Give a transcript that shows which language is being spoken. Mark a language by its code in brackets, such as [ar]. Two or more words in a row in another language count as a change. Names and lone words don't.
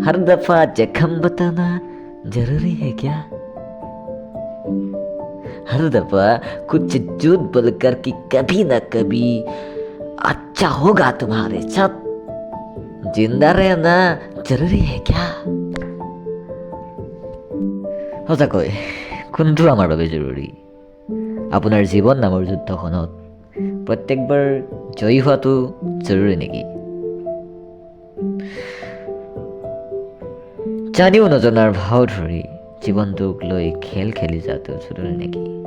[hi] हर दफा जख्म बताना जरूरी है क्या? हर दफा कुछ झूठ बोलकर कि कभी ना कभी अच्छा होगा तुम्हारे साथ, जिंदा रहना जरूरी है क्या? [as] সঁচাকৈ কোনটো আমাৰ বাবে জৰুৰী? আপোনাৰ জীৱন নামৰ যুদ্ধখনত প্ৰত্যেকবাৰ জয়ী হোৱাটো জৰুৰী নেকি? জানিও নজনাৰ ভাও ধৰি জীৱনটোক লৈ খেল খেলি যোৱাটো জৰুৰী নেকি?